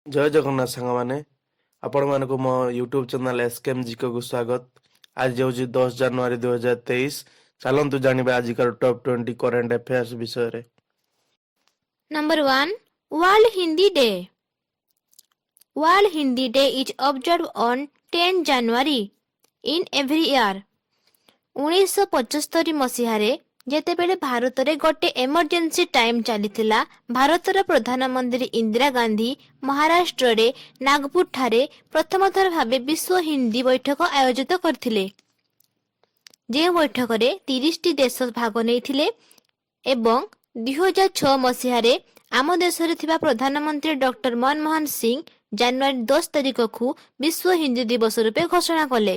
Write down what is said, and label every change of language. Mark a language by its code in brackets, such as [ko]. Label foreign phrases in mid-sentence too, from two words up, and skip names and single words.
[or] ଜୟ ଜଗନ୍ନାଥ ସାଙ୍ଗମାନେ ଆପଣମାନଙ୍କୁ ମୋ [en] YouTube channel [or] ଏସ୍କେଏମ୍ ଜିକେ କୁ ସ୍ୱାଗତ। ଆଜି ହେଉଛି 10 ଜାନୁଆରୀ 2023। ଚାଲନ୍ତୁ ଜାଣିବା ଆଜିକାର [en] top 20 current affairs [or] ବିଷୟରେ। [en] Number 1. World Hindi Day. World Hindi Day is observed on 10 January in every year. [or] 1975 ମସିହାରେ ଯେତେବେଳେ ଭାରତରେ ଗୋଟେ [en] emergency time [or] ଚାଲିଥିଲା, ଭାରତର ପ୍ରଧାନମନ୍ତ୍ରୀ ଇନ୍ଦିରା ଗାନ୍ଧୀ ମହାରାଷ୍ଟ୍ରରେ ନାଗପୁରଠାରେ ପ୍ରଥମ ଥର ଭାବେ ବିଶ୍ୱ ହିନ୍ଦୀ ବୈଠକ ଆୟୋଜିତ କରିଥିଲେ। ଯେଉଁ ବୈଠକରେ 30ଟି ଦେଶ ଭାଗ ନେଇଥିଲେ ଏବଂ 2006 ମସିହାରେ ଆମ ଦେଶରେ ଥିବା ପ୍ରଧାନମନ୍ତ୍ରୀ ଡକ୍ଟର ମନମୋହନ ସିଂ ଜାନୁଆରୀ 10 ତାରିଖକୁ ବିଶ୍ୱ ହିନ୍ଦୀ ଦିବସ ରୂପେ ଘୋଷଣା କଲେ।